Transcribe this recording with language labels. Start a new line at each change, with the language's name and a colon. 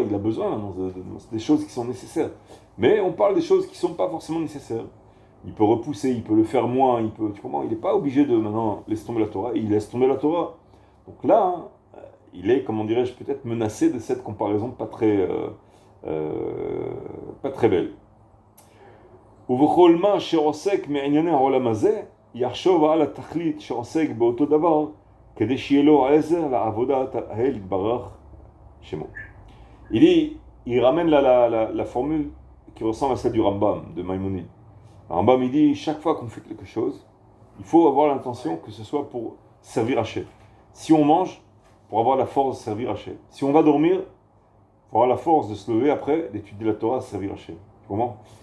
French: Il a besoin, c'est des choses qui sont nécessaires. Mais on parle des choses qui ne sont pas forcément nécessaires. Il peut repousser, il peut le faire moins, tu comprends, il n'est pas obligé de maintenant laisser tomber la Torah, il laisse tomber la Torah. Donc là, hein, il est, comment dirais-je, peut-être menacé de cette comparaison pas très belle.
Hebrew: ובכל מה שעוסק מענייני העולם הזה, יחשוב על התכלית שעוסק באותו דבר, כדי שיהיה לו עזר לעבודת האל יתברך שמו.
French: Il ramène la formule qui ressemble à celle du Rambam, de Maïmonide. Le Rambam, il dit, chaque fois qu'on fait quelque chose, il faut avoir l'intention que ce soit pour servir Hachem. Si on mange, pour avoir la force de servir Hachem. Si on va dormir, pour avoir la force de se lever après, d'étudier la Torah, de servir Hachem. Tu comprends?